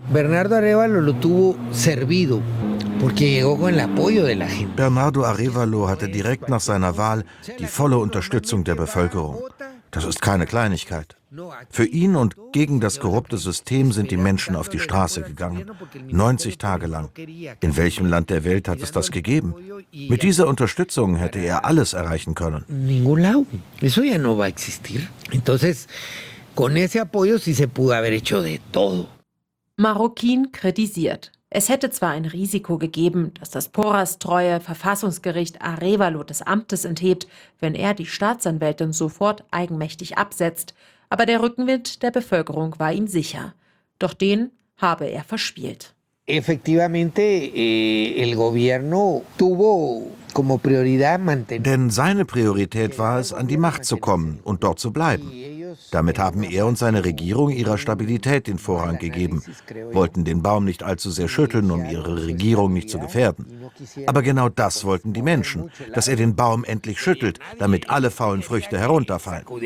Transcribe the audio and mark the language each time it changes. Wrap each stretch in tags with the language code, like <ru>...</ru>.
<de>Bernardo Arévalo hatte direkt nach seiner Wahl die volle Unterstützung der Bevölkerung. Das ist keine Kleinigkeit. Für ihn und gegen das korrupte System sind die Menschen auf die Straße gegangen. 90 Tage lang. In welchem Land der Welt hat es das gegeben? Mit dieser Unterstützung hätte er alles erreichen können.</de> <es>Ningún lado. Eso ya no va a existir. Entonces,</es> <de>Marroquin kritisiert. Es hätte zwar ein Risiko gegeben, dass das Porras-treue Verfassungsgericht Arévalo des Amtes enthebt, wenn er die Staatsanwältin sofort eigenmächtig absetzt, aber der Rückenwind der Bevölkerung war ihm sicher. Doch den habe er verspielt.</de> <es>Effektivamente, el gobierno tuvo como prioridad mantener.</es> <de>Denn seine Priorität war es, an die Macht zu kommen und dort zu bleiben. Damit haben er und seine Regierung ihrer Stabilität den Vorrang gegeben, wollten den Baum nicht allzu sehr schütteln, um ihre Regierung nicht zu gefährden. Aber genau das wollten die Menschen, dass er den Baum endlich schüttelt, damit alle faulen Früchte herunterfallen.</de>